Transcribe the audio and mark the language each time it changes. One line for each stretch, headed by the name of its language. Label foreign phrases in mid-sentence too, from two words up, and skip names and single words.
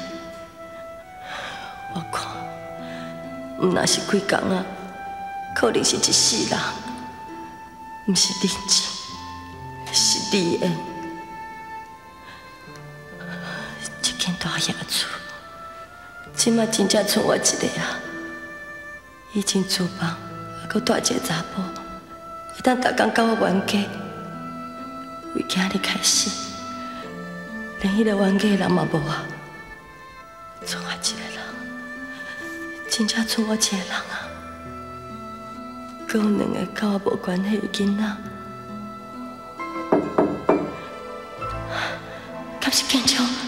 Min Nan Chinese: 我看，毋若是几工啊，可能是一世人，毋是冷静，是离缘。这间大野厝，即马真正剩我一个啊！以前厝房还阁带一个查甫，会当逐工甲我冤家。为今日开始，连迄个冤家的人嘛无啊！剩我一个人，真正剩我一个人啊！阁有两个甲我无关系的囡仔，敢是建昌？